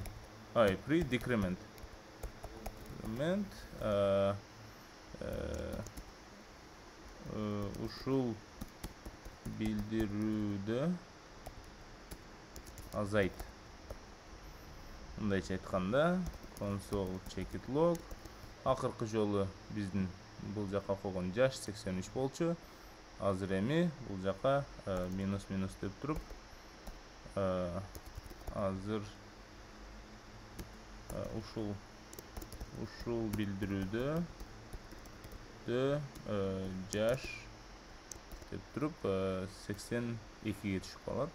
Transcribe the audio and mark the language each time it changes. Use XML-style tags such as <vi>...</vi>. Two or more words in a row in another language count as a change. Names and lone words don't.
<ky>Pre-decrement. Ушул билдирүүдө азайт. Мындайча айтканда,</ky> <en>console check it log.</en> <ky>Акыркы жолу биздин бул жака койгон жаш 83 болчу. Азыр эми бул жака минус деп туруп, азыр ушул билдирүүдө жаш деп туруп 82ге түшүп калат.</ky>